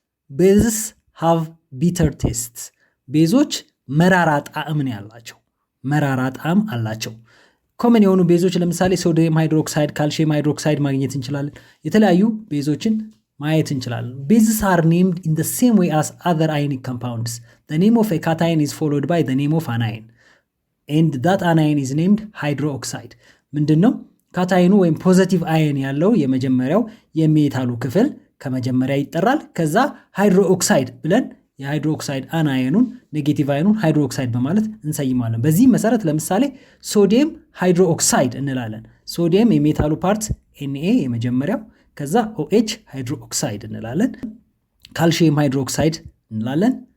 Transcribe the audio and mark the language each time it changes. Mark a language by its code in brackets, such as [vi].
[en] ቤዝስ ሃቭ ቢተር ቴስት። [am] ቤዞች መራራ ጣዕም ነው ያላቸው፣ መራራ ጣዕም አላቸው። ኮመን የሆኑ ቤዞች ለምሳሌ ሶዲየም ሃይድሮክሳይድ፣ ካልሲየም ሃይድሮክሳይድ ማግኘት እንችላለን። የተለያዩ ቤዞችን ማየት እንችላለን። [en] Bases are named in the same way as other ionic compounds. The name of a cation is followed by the name of an ion. And that anion is named hydroxide. [am] ምንድነው? ካታይኑ ወይም ፖዚቲቭ አየን ያለው የመጀመሪያው የሜታሉ ክፍል ከመጀመሪያ ይጠራል። ከዛ ሃይድሮክሳይድ ብለን የሃይድሮክሳይድ አናየኑን ኔጌቲቭ አየኑን ሃይድሮክሳይድ በማለት እንሰይማለን። በዚህ መሰረት ለምሳሌ ሶዲየም ሃይድሮክሳይድ እንላለን። ሶዲየም የሜታሉ ፓርት Na የመጀመሪያው፣ ከዛ OH ሃይድሮክሳይድ እንላለን። ካልሲየም ሃይድሮክሳይድ እንላለን።